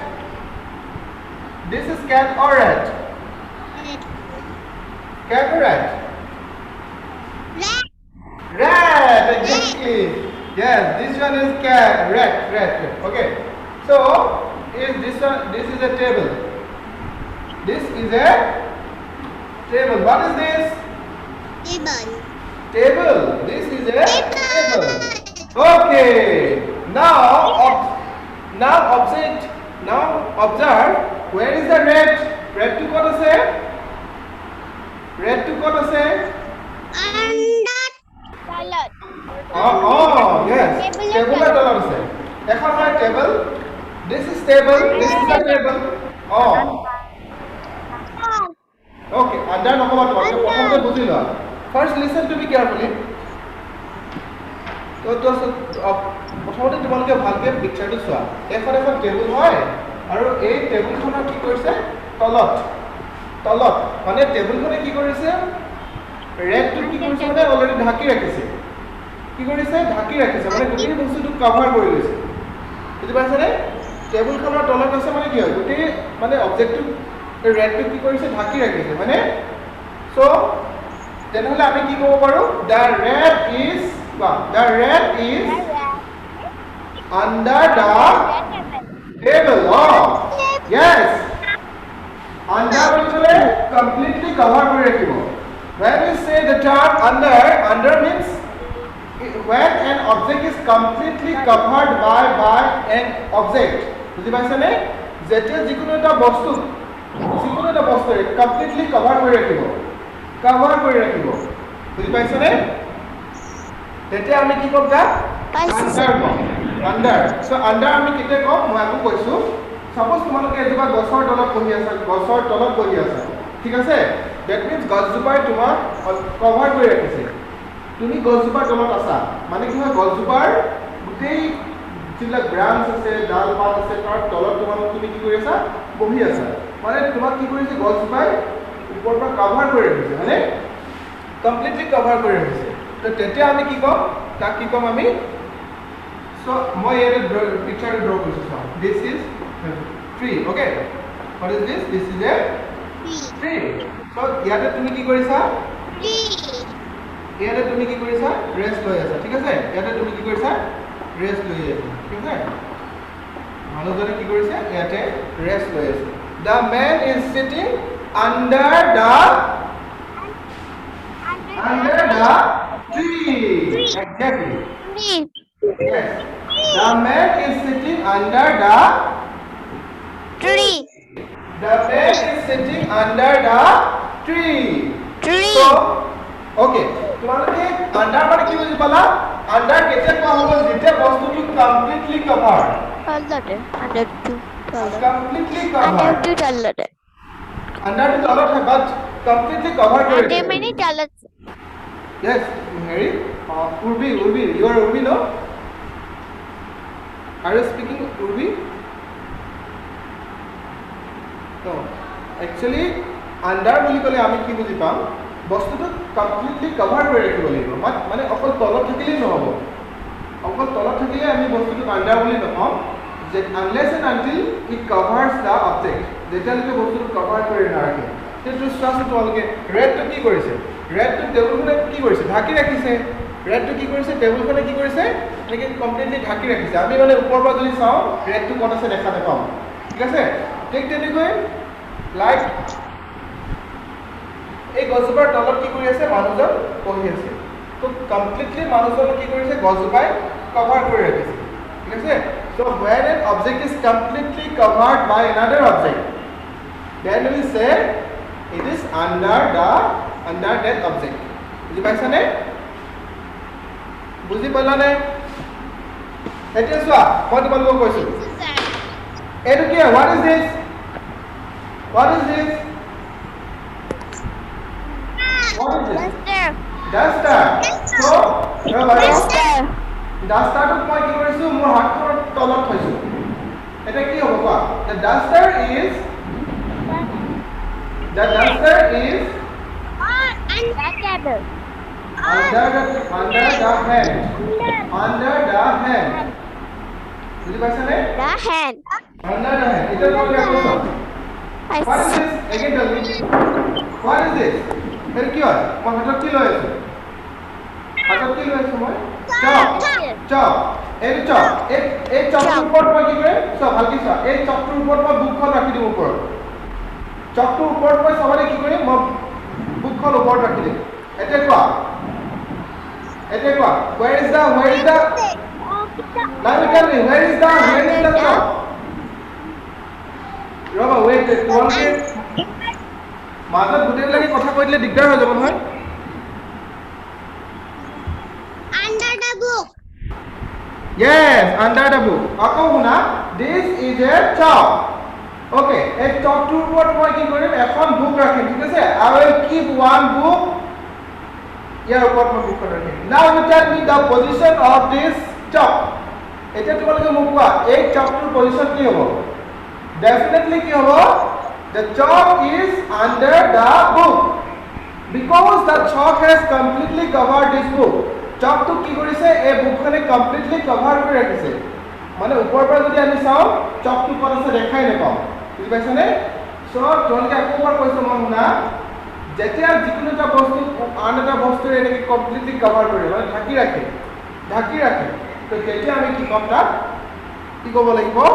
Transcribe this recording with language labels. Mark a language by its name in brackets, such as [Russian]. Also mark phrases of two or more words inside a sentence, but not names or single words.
[English] cat or rat rat exactly yes this one is rat okay so this is a table this is a table what is this table this is a table okay now observe where is the red to [Assamese] ক'ত আছে [English] oh yes table er [Assamese] তলত আছে এখন হয় [English] table this is a table oh [Assamese] okay under নকবা তোমাক প্ৰথমতে বুজি লোৱা [English] first listen to me carefully [Assamese] তো প্ৰথমতে তোমালোকে ভালকে পিকচাৰটো চোৱা এখন টেবুল হয় আৰু এই টেবুলখনৰ কি কৰিছে তলত মানে টেবুলখনে কি কৰিছে ৰেডটো কি কৰিছে মানে অলৰেডি ঢাকি ৰাখিছে মানে গোটেই বস্তুটো কভাৰ কৰি লৈছে বুজি পাইছানে টেবুলখনৰ তলত আছে মানে কি হয় গোটেই মানে অবজেক্টটো ৰেডটো কি কৰিছে ঢাকি ৰাখিছে মানে সো তেনেহলে আমি কি ক'ব পাৰো [English] the red is under the table oh yes Under [Assamese] বুলি ক'লে [English] completely cover [Assamese] কৰি ৰাখিব. [English] When we say the term under means when an object is completely covered by an object. [Assamese] বুজি পাইছানে? যেতিয়া যিকোনো এটা বস্তু [English] completely cover [Assamese] কৰি ৰাখিব. বুজি পাইছানে? তেতিয়া আমি কি ক'ম তাক? Under. [English] So under [Assamese] আমি কেতিয়া ক'ম? মই আকৌ কৈছো. Suppose তোমালোকে এজোপা গছৰ তলত বহি আছা. ঠিক আছে? [English] That means [Assamese] গছজোপাই তোমাক কভাৰ কৰি ৰাখিছে. তুমি গছজোপাৰ তলত আছা. মানে কি হয় গছজোপাৰ গোটেই যিবিলাক ব্ৰাঞ্চ আছে, ডাল পাত আছে তাৰ তলত তুমি কি কৰি আছা? বহি আছা. মানে তোমাক কি কৰিছে গছজোপাই ওপৰৰ পৰা কভাৰ কৰি ৰাখিছে, মানে কমপ্লিটলি কভাৰ কৰি ৰাখিছে. তো তেতিয়া আমি কি ক'ম? তাক কি ক'ম আমি? So মই ইয়াতে [English] picture draw [Assamese] কৰিছো চাও. [English] This is tree, okay? What is this? This is a tree. So [Assamese] ইয়াতে তুমি কি কৰিছা? ইয়াতে তুমি কি কৰিছা? ৰেষ্ট লৈ আছা, ঠিক আছে? ইয়াতে তুমি কি কৰিছা? ৰেষ্ট লৈ আছা, ঠিক আছে? মানুহজনে কি কৰিছে? ইয়াতে ৰেষ্ট লৈ আছে. [English] The man is sitting under the tree. Exactly. Yes. The man is sitting under the Tree. The man is sitting under the tree. So, [Assamese] okay. তোমালোকে under মানে কি বুজি পালা? Under কেতিয়া কোৱা হ'ব যেতিয়া বস্তুটো [English] completely covered. Under to Completely covered. Under to [Assamese] তলত হয় [English] but completely covered কৰি [Assamese] Under মানে তলত. [English] Yes, Harry. Urbi, you are Urbi, no? Are you speaking Urbi? No. [Assamese] Actually, under বুলি ক'লে আমি কি বুজি পাম? বস্তুটো কমপ্লিটলি কভাৰ কৰি ৰাখিব লাগিব। মানে অকল তলত থাকিলেই নহ'ব। অকল তলত থাকিলে আমি বস্তুটো under বুলি নকওঁ। [English] যে unless and until it covers the object. [Assamese] যেতিয়ালৈকে বস্তুটো কভাৰ কৰি নাৰাখে। সেইটো চোৱাচোন তোমালোকে ৰেডটো কি কৰিছে? ৰেডটো টেবুলখনে কি কৰিছে? ঢাকি ৰাখিছে। ৰেডটো কি কৰিছে? টেবুলখনে কি কৰিছে? এনেকৈ কমপ্লিটলি ঢাকি ৰাখিছে। আমি মানে ওপৰৰ পৰা যদি চাওঁ ৰেডটো ক'ত আছে দেখা নাপাম। ঠিক আছে? ঠিক তেনেকৈ লাইক এই গছজোপাৰ তলত কি কৰি আছে? মানুহজন বহি আছে। তো কমপ্লিটলি মানুহজনক কি কৰিছে? গছজোপাই কভাৰ কৰি ৰাখিছে। ঠিক আছে? [English] So when an object is completely covered by another object, then we say it is under that object. [Assamese] বুজি পাইছানে? বুজি পালানে? এতিয়া চোৱা মই তোমালোকক কৈছো এইটো কি? [English] What is this? What is this? What is this? Duster. So, [Assamese] dusterটো মই কি কৰিছো? মোৰ হাতখনৰ তলত থৈছো। এটা কি হ'ব কোৱা? [English] The duster is under the hand. [Assamese] বুজি পাইছানে? [English] The hand. Under the hand. [Assamese] এটা তোমালোকে আকৌ চাওক। [English] What is this? Again tell me. What is this? [Assamese] এর কি হয়? মই হাতত কি লৈ আছো? হাতত কি লৈ আছো মই? চক। এই চক। এই চকটোৰ ওপৰত মই কি কৰিম? চোৱা ভালকৈ চোৱা। এই চকটোৰ ওপৰত মই বুকখন ৰাখি দিম ওপৰত। চকটোৰ ওপৰত মই সবলে কি কৰিম? মই বুকখন ওপৰত ৰাখি দিম। এতিয়া কোৱা। [English] Where is the Now you tell me, where is the chalk? Rama, wait, [Assamese] তোমালোকে মাজত গুটেই লাগি কথা কৈ দিলে দিগদাৰ হৈ যাব নহয়। [English] Under the book. Yes, under the book. [Assamese] আকৌ শুনা, [English] this is a chalk. [Assamese] Okay, এই chalkটোৰ ওপৰত মই কি কৰিম? এখন বুক ৰাখিম, ঠিক আছে? [English] I will keep one book. [Assamese] ইয়াৰ ওপৰত মই বুকখন ৰাখিম। [English] Now you tell me the position of this chalk. [Assamese] এতিয়া তোমালোকে মোক কোৱা এই chalkটোৰ পজিশন কি হ'ব? Definitely কি হ'ব? [English] The chalk is under the book because the chalk has completely covered this book. [Assamese] Chalkটো কি কৰিছে? এই বুকখনে [English] completely cover [Assamese] কৰি ৰাখিছে। মানে ওপৰৰ পৰা যদি আমি চাওঁ chalkটো ক'ত আছে দেখাই নাপাওঁ। বুজি পাইছানে? সো তোমালোকে আকৌ এবাৰ কৈছো মই শুনা। যেতিয়া যিকোনো এটা বস্তু আন এটা বস্তুৰে এনেকৈ [English] completely cover [Assamese] কৰে মানে ঢাকি ৰাখে। তো তেতিয়া আমি কি ক'ম তাক? কি ক'ব লাগিব?